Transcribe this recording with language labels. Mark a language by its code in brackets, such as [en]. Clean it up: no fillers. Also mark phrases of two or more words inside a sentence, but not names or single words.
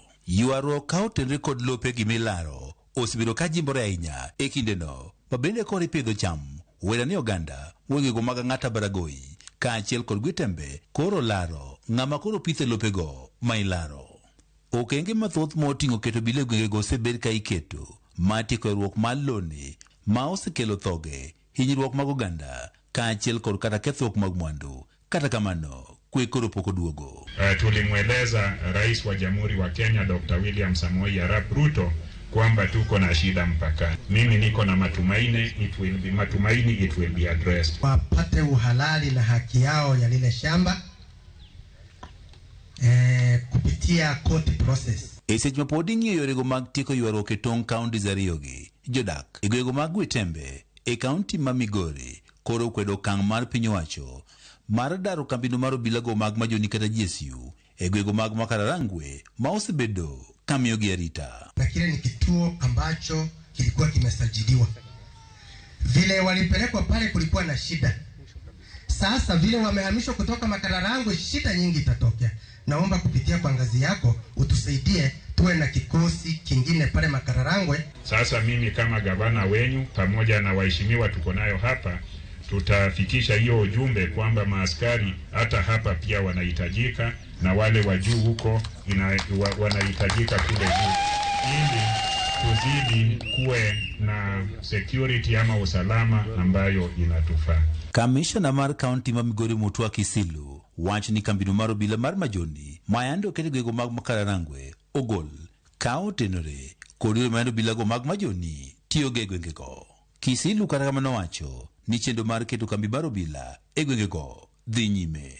[luo] Ywaruok ka otende kod lope gi milaro osebiro ka jimbore ahinya e kindeno ma bende kod ipidho cham wera ni oganda gwengego mag Ang'ata Baragoi kaachiel kod Gwitembe koro laro ng'ama koro pithe lopego ma ilaro. Okenge mathoth moting'o keto bile gwengego osebed ka iketo matieko ywaruok mar loni ma osekelo thoge, hinyruok mag oganda kaachiel kod kata kethruok mag mwandu. Kata kamano kwe koro pok oduogo. [sw] Tulimweleza Rais wa Jamhuri wa Kenya Dr. William Samoei Arap Ruto kwamba tuko na shida mpakani. Mimi niko na matumaini [en] it will be addressed. [sw] Wapate uhalali na haki yao ya lile shamba kupitia [en] court process. [luo] Seche ma pod ing'iyo yorego mag tieko ywaruok e tong' kaunti ariyogi, jodak e gwenge mag Gwetembe e kaunti ma Migori koro kwedo okang' mar piny owacho mar daro kambino mar obilago mag majoni kata GSU e gwenge mag Makararangwe ma osebedo kamiyogi arita. [sw] Na kile ni kituo ambacho kilikuwa kimesajiliwa. Vile walipelekwa pale kulikuwa na shida. Sasa vile wamehamishwa kutoka Makararangwe, shida nyingi itatokea. Naomba kupitia kwa ngazi yako utusaidie tuwe na kikosi kingine pale Makararangwe. Sasa mimi kama gavana wenyu pamoja na waheshimiwa tuko nayo hapa, tutafikisha hiyo ujumbe kwamba maaskari hata hapa pia wanahitajika na wale wa juu huko wanahitajika kule juu, ili tuzidi kuwe na security ama usalama ambayo inatufaa. [luo] Kamishna mar kaunti ma Migori Mutua Kisilu wach ni kambino mar obila mar majoni mayande okete gwego mag Makararangwe ogol ka otenore kod yore mayande obilago mag majoni tiyo ge gwengego. Kisilu kata kamano wacho ni chenro mar keto kambi mar obila e gwengego dhi nyime.